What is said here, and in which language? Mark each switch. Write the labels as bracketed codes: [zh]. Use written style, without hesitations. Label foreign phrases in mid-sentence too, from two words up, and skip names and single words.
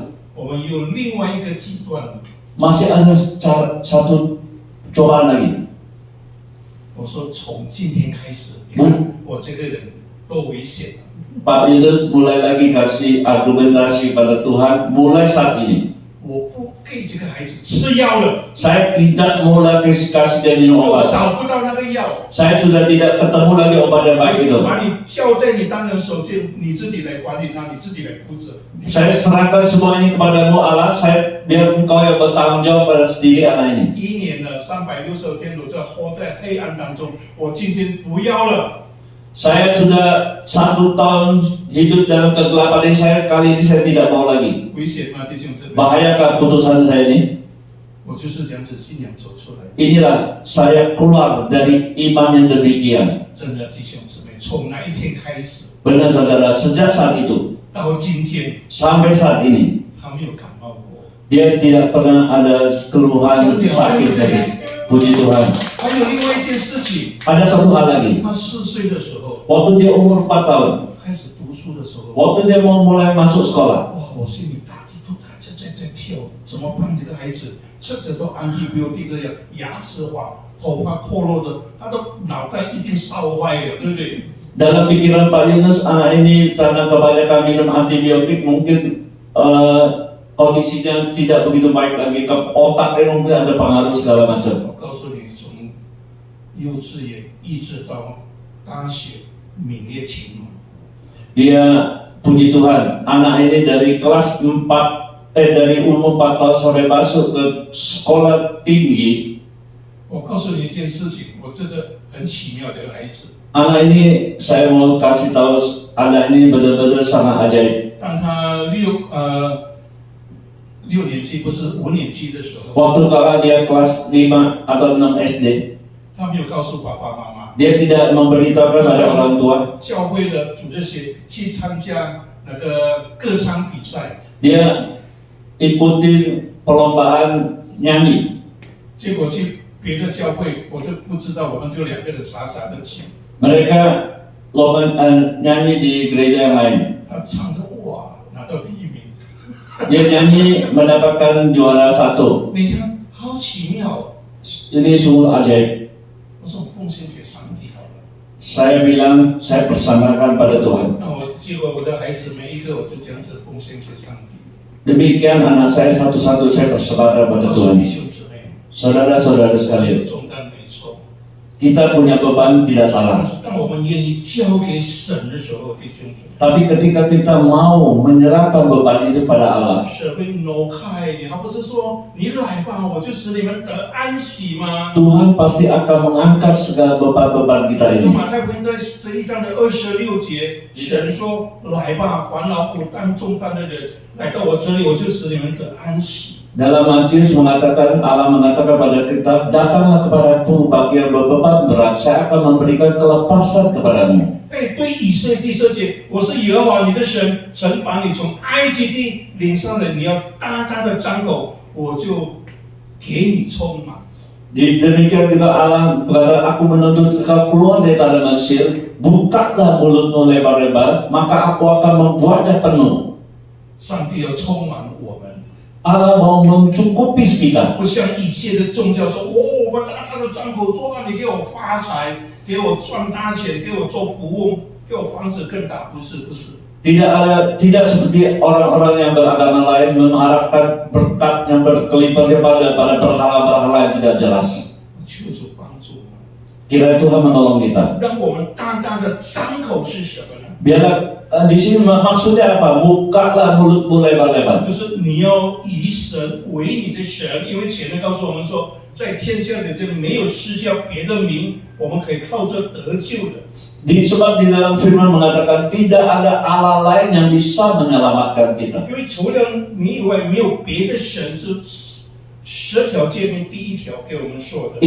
[zh] 我们有另外一个极端。 [id] masih ada satu cobaan lagi. [zh] 我说从今天开始，你看我这个人多危险啊！ [id] Pak Yunus mulai lagi kasih argumentasi pada Tuhan mulai saat ini. [zh] 我不给这个孩子吃药了， [id] Saya tidak mau lagi kasih dia minum [zh] 我 [id] obat. [zh] 找不到那个药， [id] Saya sudah tidak ketemu lagi obat yang [zh] 我 [id] baik [zh] 就 [id] itu. [zh] 把你交在你大能手间，你自己来管理它，你自己来负责。 [id] Saya serahkan semua ini kepadamu Allah. Saya biar engkau yang bertanggung jawab pada sendiri anak ini. [zh] 一年了，360天，我在活在黑暗当中，我今天不要了。 [id] Saya sudah 1 tahun hidup dalam kegelapan ini. Kali ini saya tidak mau lagi. [zh] 危险吗，弟兄姊妹？ [id] Bahayakah putusan saya ini? [zh] 我就是这样子信仰走出来的。 [id] Inilah saya keluar dari iman yang demikian. [zh] 真的，弟兄姊妹，从那一天开始 [id] Benar saudara, sejak saat itu [zh] 到今天， [id] sampai saat ini [zh] 他没有感冒过。 [id] dia tidak pernah ada keluhan sakit dari puji Tuhan. [zh] 还有另外一件事情， [id] Ada satu hal lagi. [zh] 他4岁的时候 [id] Waktu dia umur 4 tahun, [zh] 开始读书的时候， [id] waktu dia mau mulai masuk sekolah, [zh] 哇，我心里打地都打在这跳，怎么办？这个孩子吃着都antibiotic这样，牙齿黄，头发脱落的，他的脑袋一定烧坏了，对不对？ [id] Dalam pikiran Pak Yunus, anak ini karena kebanyakan minum antibiotik mungkin kondisinya tidak begitu baik lagi, ke otaknya mungkin ada pengaruh segala macam. [zh] 我告诉你，从幼稚园一直到大学，名列前茅。 [id] Dia, puji Tuhan, anak ini dari kelas 4, dari umur 4 tahun sampai masuk ke sekolah tinggi. [zh] 我告诉你一件事情，我真的很奇妙，这个孩子。 [id] Anak ini saya mau kasih tahu, anak ini benar-benar sangat ajaib. [zh] 当他6年级不是5年级的时候， [id] Waktu kakak dia kelas 5 atau 6 SD, [zh] 他没有告诉爸爸妈妈， [id] dia tidak memberitahukan pada orang tua. [zh] 教会的组织学去参加那个歌唱比赛， [id] Dia ikuti perlombaan nyanyi. [zh] 结果去别的教会，我就不知道，我们就2个人傻傻的去。 [id] Mereka nyanyi di gereja yang lain. [zh] 他唱的哇，拿到第1名， [id] Dia nyanyi mendapatkan juara 1. [zh] 你看好奇妙哦。 [id] Ini sungguh ajaib. [zh] 我说奉献给上帝好了。 [id] Saya bilang, saya persembahkan pada Tuhan. [zh] 那结果我的孩子每一个我就这样子奉献给上帝。 [id] Demikian anak saya satu-satu saya persembahkan pada [zh] 告诉 [id] Tuhan. [zh] 弟兄姊妹， [id] Saudara-saudara sekalian, [zh] 重担没错。 [id] kita punya beban tidak [zh] 但 [id] salah. [zh] 是当我们愿意交给神的时候，弟兄姊妹， [id] Tapi ketika kita mau menyerahkan beban itu pada Allah, [zh] 神会挪开你，他不是说你来吧，我就使你们得安息吗？ [id] Tuhan pasti akan mengangkat segala beban-beban kita [zh] 那 [id] ini. [zh] 马太福音在11章的26节，神说：“来吧，烦恼苦担重担的人，来到我这里，我就使你们得安息。” [id] Dalam Matius mengatakan, Allah mengatakan pada kita, datanglah kepadaku bagi yang berbeban berat, saya akan memberikan kelepasan kepadamu. [zh] 哎，对以色列第4节，我是耶和华你的神，曾把你从埃及地领上来，你要大大的张口，我就给你充满。 [id] Demikian juga Allah berkata, aku menuntut engkau keluar dari tanah Mesir, bukalah mulutmu lebar-lebar, maka aku akan membuatnya penuh. [zh] 上帝要充满我们， [id] Allah mau mencukupi kita. [zh] 不像以前的宗教说：“哦，我们大大的张口说啊，你给我发财，给我赚大钱，给我做服务，给我房子更大。” 不是，不是。 [id] Tidak seperti orang-orang yang beragama lain mengharapkan berkat yang berkelipat pada berhala-berhala yang tidak jelas. [zh] 求主帮助我们， [id] Kiranya Tuhan menolong kita. [zh] 让我们大大的张口是什么呢？ [id] Biarlah di sini maksudnya apa? Bukalah mulutmu lebar-lebar. [zh] 就是你要以神为你的神，因为前面告诉我们说，在天下的这没有施下别的名，我们可以靠着得救的。 [id] Sebab di dalam firman mengatakan tidak ada Allah lain yang bisa menyelamatkan kita. [zh] 因为除了你以外，没有别的神是10条诫命第1条给我们说的。